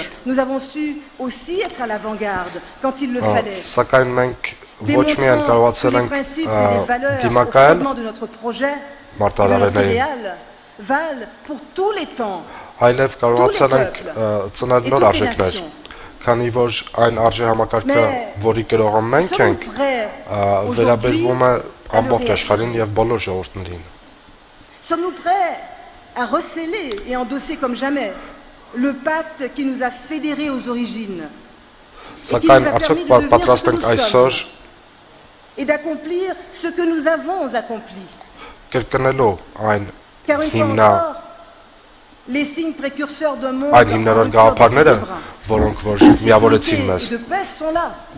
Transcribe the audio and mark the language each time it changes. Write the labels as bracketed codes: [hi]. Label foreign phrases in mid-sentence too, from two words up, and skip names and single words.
[fr] Nous avons su aussi être à l'avant-garde quand il le fallait. Démontrant que les principes et les valeurs au fondement de notre projet et de notre idéal valent pour tous les temps, tous les peuples et toutes les nations. [hy] Քանի որ այն արժե համակարգը, որի կրողը մենք ենք, վերաբերվում է ամբողջ աշխարհին եւ բոլոր ժողովուրդներին։ [fr] Sommes-nous prêts à recéler et endosser comme jamais le pacte qui nous a fédérés aux origines et qui nous a permis de devenir ce que nous sommes et d'accomplir ce que nous avons accompli? Car une fois encore, les signes précurseurs d'un monde en rupture d'équilibre, de sécurité et de paix sont là.